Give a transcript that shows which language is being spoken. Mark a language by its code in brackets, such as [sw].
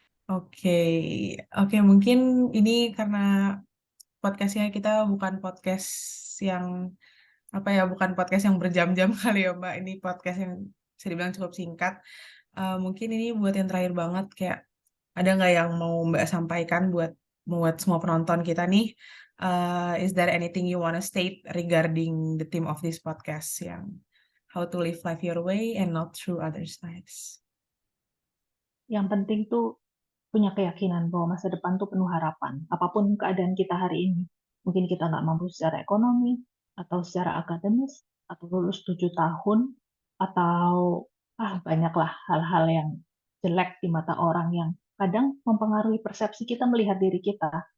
[id] oke, oke mungkin ini karena podcastnya kita bukan podcast yang apa ya, bukan podcast yang berjam-jam kali ya Mbak. Ini podcast yang bisa dibilang cukup singkat. Mungkin ini buat yang terakhir banget, kayak ada nggak yang mau Mbak sampaikan buat semua penonton kita nih? [en] Is there anything you wanna state regarding the theme of this podcast [id] yang [en] how to live life your way and not through others' lives? [id] Yang penting tuh punya keyakinan bahwa masa depan tuh penuh harapan. Apapun keadaan kita hari ini, mungkin kita nggak mampu secara ekonomi, atau secara akademis, atau lulus 7 tahun, atau banyaklah hal-hal yang jelek di mata orang yang kadang mempengaruhi persepsi kita melihat diri kita.